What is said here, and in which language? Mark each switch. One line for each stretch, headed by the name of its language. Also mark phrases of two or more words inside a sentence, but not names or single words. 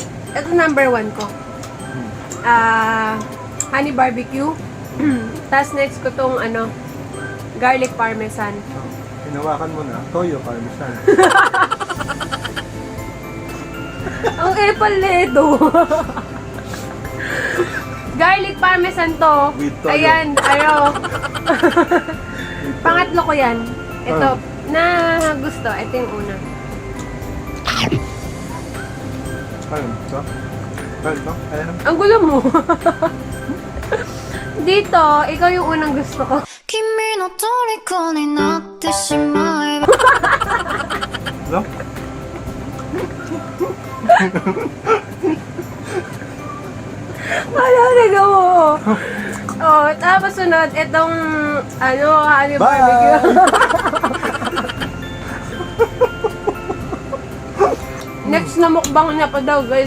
Filipino: Ito number 1 ko.
English: Honey barbecue.
Filipino: Tapos next ko tong
English: garlic parmesan.
Filipino: Hinawakan mo na. Toyo parmesan. Ang epal na ito.
English: Garlic parmesan
Filipino: to. With toyo. Ayan, pangatlo ko yan. Ito, na gusto. Ito yung una. Ano? Ito? Ito? Ayan. Ang gulo mo. Dito, ikaw yung unang gusto ko.
Japanese: 君の虜になってしまえば
Filipino: No? Wala na mo. Oh, tapos sunod, itong,
English: honey barbecue.
Filipino: Next na mukbang niya pa daw, guys.